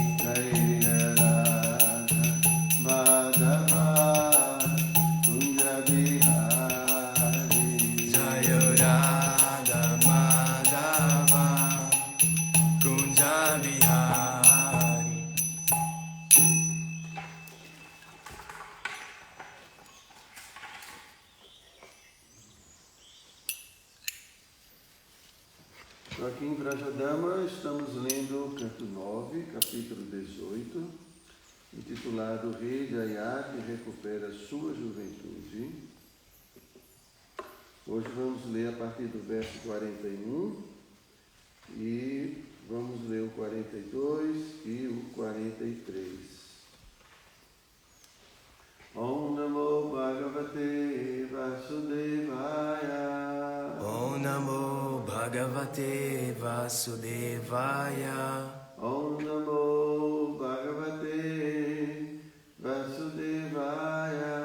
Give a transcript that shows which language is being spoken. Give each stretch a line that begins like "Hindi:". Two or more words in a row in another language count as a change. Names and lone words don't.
Sanskrit: Jaya Radha Madhava Kunja Bihari. Jaya Radha Madhava Kunja Bihari.
Portuguese: Então, aqui em Vrajadama estamos lendo o canto 9, capítulo 18, intitulado Rei Jayati recupera sua juventude. Hoje vamos ler a partir do verso 41 e vamos ler o 42 e o 43.
Sanskrit: Om Namo Bhagavate Vasudevaya. Om Namo Bhagavate Vasudevaya. Om Namo Bhagavate Vasudevaya.